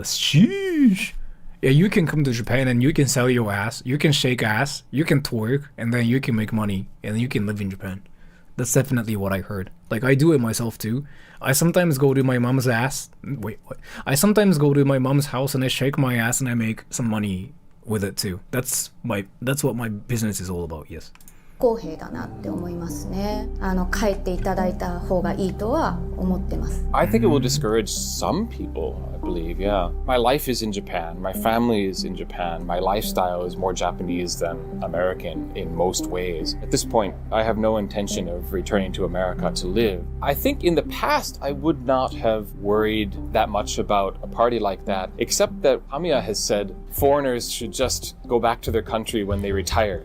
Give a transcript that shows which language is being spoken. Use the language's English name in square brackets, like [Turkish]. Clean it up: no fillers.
[English] Sheesh. Yeah, you can come to Japan and you can sell your ass, you can shake ass, you can twerk, and then you can make money, and you can live in Japan. That's definitely what I heard. Like, I do it myself too. I sometimes go to my mom's ass. Wait, what? I sometimes go to my mom's house and I shake my ass and I make some money with it too. That's what my business is all about, yes. [Japanese] 不公平だなって思いますね。帰っていただいた方がいいとは思ってます。 [English] I think it will discourage some people, I believe, yeah. My life is in Japan, my family is in Japan, my lifestyle is more Japanese than American in most ways. At this point, I have no intention of returning to America to live. I think in the past, I would not have worried that much about a party like that, except that Hamiya has said foreigners should just go back to their country when they retire.